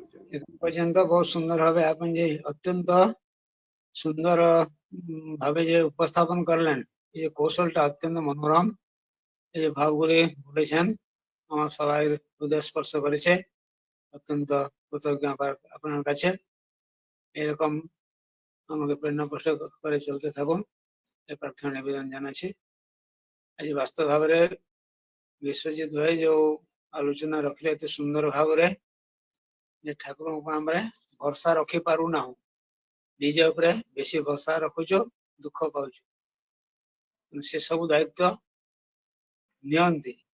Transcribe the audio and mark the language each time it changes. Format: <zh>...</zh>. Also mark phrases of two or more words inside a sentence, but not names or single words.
<bn>এখন পর্যন্ত ବହୁତ সুন্দর ভাবে আপনি যে অত্যন্ত সুন্দর ভাবে যে উপস্থাপন করলেন, এই কৌশলটা অত্যন্ত মনোরম। এই যে ভাবগুলি বলেছেন আমার সবাই হৃদয় স্পর্শ করেছে। অত্যন্ত কৃতজ্ঞ আপনার কাছে। এরকম আমাকে প্রেরণা পোষণ করে চলতে থাকুন এই প্রার্থনা নিবেদন জানাচ্ছি।</bn> <or>ଆଜି ବାସ୍ତବ ଭାବରେ ବିଶ୍ୱଜିତ ଭାଇ ଯୋଉ ଆଲୋଚନା ରଖିଲେ ଏତେ ସୁନ୍ଦର ଭାବରେ ଯେ ଠାକୁରଙ୍କୁ ଆମେ ଭରସା ରଖି ପାରୁନାହୁଁ, ନିଜ ଉପରେ ବେଶୀ ଭରସା ରଖୁଛୁ, ଦୁଃଖ ପାଉଛୁ। ସେ ସବୁ ଦାୟିତ୍ୱ ନିଅନ୍ତି।</or>